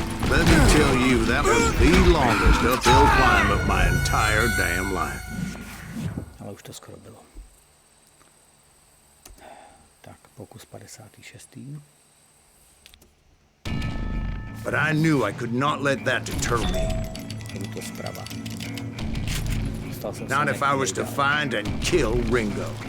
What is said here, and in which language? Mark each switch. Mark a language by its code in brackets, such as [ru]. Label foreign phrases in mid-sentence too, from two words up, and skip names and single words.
[en] Let me tell you, that was the longest uphill climb of my entire damn life. [cs] Ale už to skoro bylo. Tak, pokus 56. [en] But I knew I could not let that deter me. [cs] Jdu to zprava. Stal jsem se [en] Not if I was to [cs] nejdál. [en] find and kill Ringo.